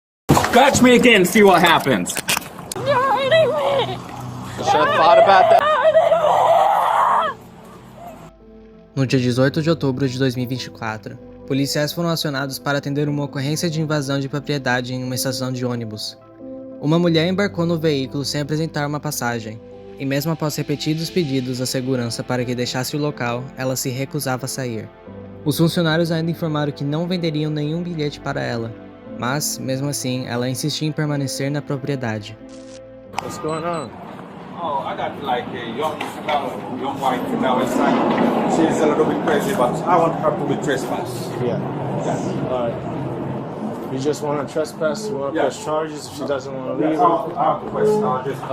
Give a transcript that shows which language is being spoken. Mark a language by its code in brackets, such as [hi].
[en] Scratch me again, see what happens. You're hurting me. You should have thought about that. [pt] No dia 18 de outubro de 2024, policiais foram acionados para atender uma ocorrência de invasão de propriedade em uma estação de ônibus. Uma mulher embarcou no veículo sem apresentar uma passagem, e mesmo após repetidos pedidos à segurança para que deixasse o local, ela se recusava a sair. Os funcionários ainda informaram que não venderiam nenhum bilhete para ela, mas, mesmo assim, ela insistia em permanecer na propriedade. [en] What's going on? Oh, I got like a young white female inside. She's a little bit crazy, but I want her to be trespassed. Yeah. Yes. Alright. You just want to trespass? You want to press charges if she doesn't want to leave? Yes, I'll request.